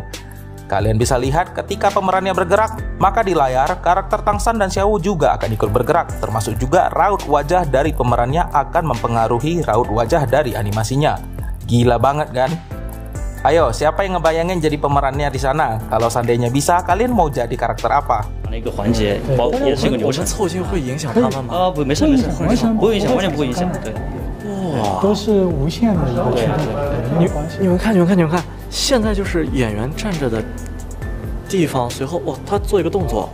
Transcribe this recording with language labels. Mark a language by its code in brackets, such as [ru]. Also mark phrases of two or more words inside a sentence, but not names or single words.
[id] Kalian bisa lihat ketika pemerannya bergerak, maka di layar karakter Tang San dan Xiao juga akan ikut bergerak, termasuk juga raut wajah dari pemerannya akan mempengaruhi raut wajah dari animasinya. Gila banget kan? Ayo, siapa yang ngebayangin jadi pemerannya di sana? Kalau seandainya bisa, kalian mau jadi karakter apa? [zh] 一个环节，也是一个流程。凑近会影响他们吗？不，没事，不会影响，完全不会影响。对，哇，都是无限的一个驱动，没有关系。你们看，现在就是演员站着的地方，随后他做一个动作，